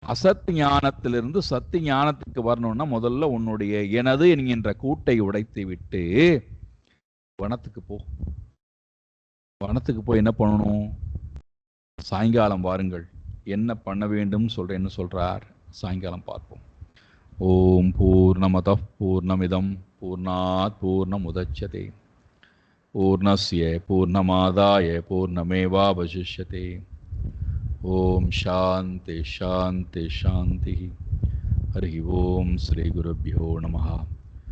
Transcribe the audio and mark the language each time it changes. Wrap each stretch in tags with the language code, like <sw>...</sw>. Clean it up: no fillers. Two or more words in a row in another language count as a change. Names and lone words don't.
<ta>அசத் ஞானத்திலிருந்து சத்து ஞானத்துக்கு வரணும்னா முதல்ல உன்னுடைய எனது என்கின்ற கூட்டை உடைத்து விட்டு வனத்துக்கு போ. வனத்துக்கு போய் என்ன பண்ணணும்? சாயங்காலம் வாருங்கள், என்ன பண்ண வேண்டும் சொல்றேன்னு சொல்றார். சாயங்காலம் பார்ப்போம்.</ta> <sa>ओम् पूर्णमदः पूर्णमिदं पूर्णात् पूर्णमुदच्यते पूर्णस्य पूर्णमादाय पूर्णमेवावशिष्यते. ओम् शान्ति शान्ति शान्ति. हरि ओम् श्री गुरुभ्यो नमः.</sa>